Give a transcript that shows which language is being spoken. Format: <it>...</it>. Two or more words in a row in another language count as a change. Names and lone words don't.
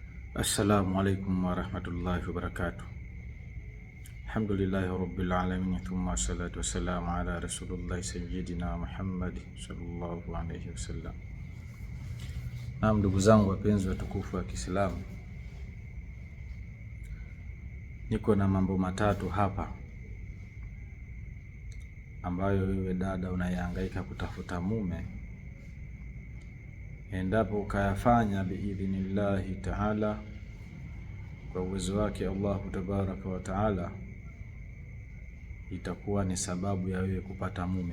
<ar>السلام عليكم ورحمة الله وبركاته الحمد لله رب العالمين ثم الصلاة والسلام على رسول الله سيدنا محمد صلى الله عليه وسلم.</ar> <sw>Naam, ndugu zangu wapenzi watukufu wa Kiislamu, niko na mambo matatu hapa ambayo wewe dada unayehangaika kutafuta mume, endapo ukayafanya</sw> <ar>بإذن الله تعالى,</ar> <sw>kwa uwezo wake</sw> <ar>الله تبارك وتعالى,</ar> <sw>itakuwa ni sababu ya wewe kupata mume.</sw>